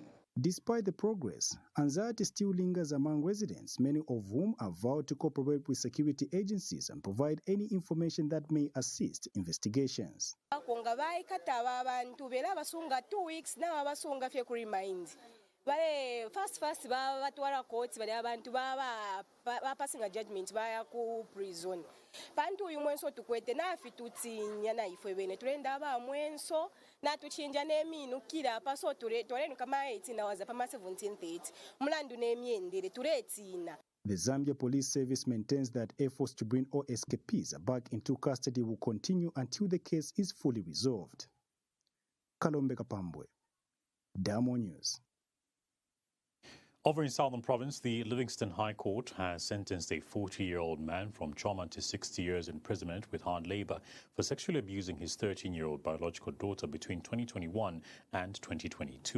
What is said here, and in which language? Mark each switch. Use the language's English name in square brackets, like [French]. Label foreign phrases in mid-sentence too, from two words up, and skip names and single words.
[English] Despite the progress, anxiety still lingers among residents, many of whom have vowed to cooperate with security agencies and provide any information that may assist investigations. [Bemba] First batwala courts bali abantu [English] passing a judgment [Bemba] baya ku prison pantu uyu mwenso tukwete nafi tutinya na ifwe bene tulenda aba mwenso na tuchinja neminu kila paso tulenu kama 18 hours pa 17:30 mulandu nemyendere tuletina. [English] The Zambia Police Service maintains that efforts to bring all escapees back into custody will continue until the case is fully resolved. Kalombe Kapambwe, Damo News. Over in Southern Province, the Livingston High Court has sentenced a 40-year-old man from Choma to 60 years imprisonment with hard labor for sexually abusing his 13-year-old biological daughter between 2021 and 2022.